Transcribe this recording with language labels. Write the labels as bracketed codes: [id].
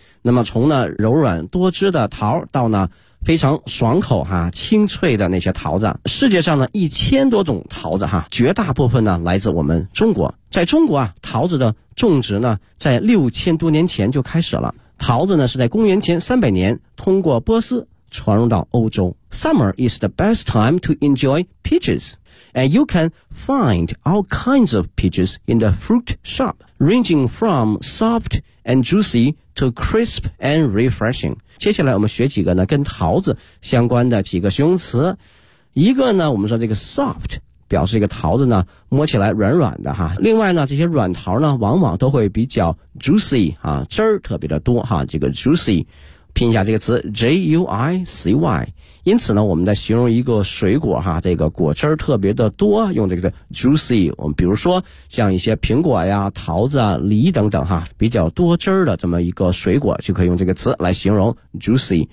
[zh] 那么从呢柔软多汁的桃到呢非常爽口哈，清脆的那些桃子，世界上呢1000多种桃子哈，绝大部分呢来自我们中国。在中国啊，桃子的种植呢在6000多年前就开始了。桃子呢是在公元前300年通过波斯传入到欧洲。 [en] Summer is the best time to enjoy peaches, and you can find all kinds of peaches in the fruit shop, ranging from soft and juicy to crisp and refreshing. [zh] 接下来我们学几个呢跟桃子相关的几个形容词。一个呢我们说这个 soft, 表示一个桃子呢摸起来软软的哈。另外呢这些软桃呢往往都会比较 juicy, 啊汁儿特别的多哈，这个 juicy。拼一下这个词 J-U-I-C-Y, 因此呢我们在形容一个水果哈，这个果汁特别的多，用这个 juicy, 我们比如说像一些苹果呀、桃子啊、梨等等哈，比较多汁的这么一个水果就可以用这个词来形容 juicy。